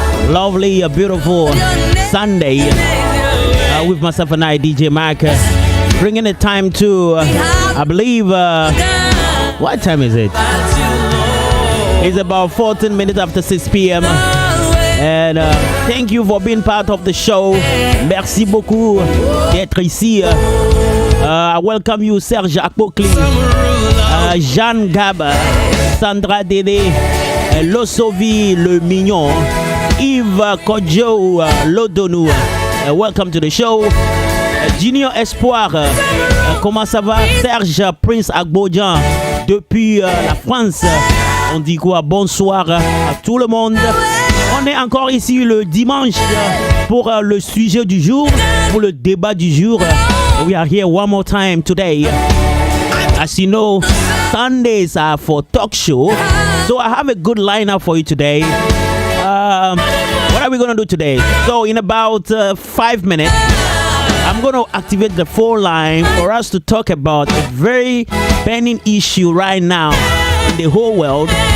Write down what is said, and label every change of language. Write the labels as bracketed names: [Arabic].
[English] Lovely, beautiful Sunday with myself and I, DJ Mac, bringing the time to, I believe, what time is it? It's about 14 minutes after 6 p.m. And thank you for being part of the show. [French] Merci beaucoup d'être ici. [English] I welcome you, Serge Akpokli, Jeanne Gab, Sandra Dédé, Losovi Le Mignon, Yves Kodjo Lodonou. Welcome to the show. [French] Junior Espoir, comment ça va? Serge Prince Agbodjan depuis la France. On dit quoi? Bonsoir à tout le monde. On est encore ici le dimanche pour le sujet du jour, pour le débat du jour. [English] We are here one more time today. As you know, Sundays are for talk show. So I have a good lineup for you today. What are we going to do today? So in about 5 minutes, I'm going to activate the phone line for us to talk about a very pending issue right now in the whole world.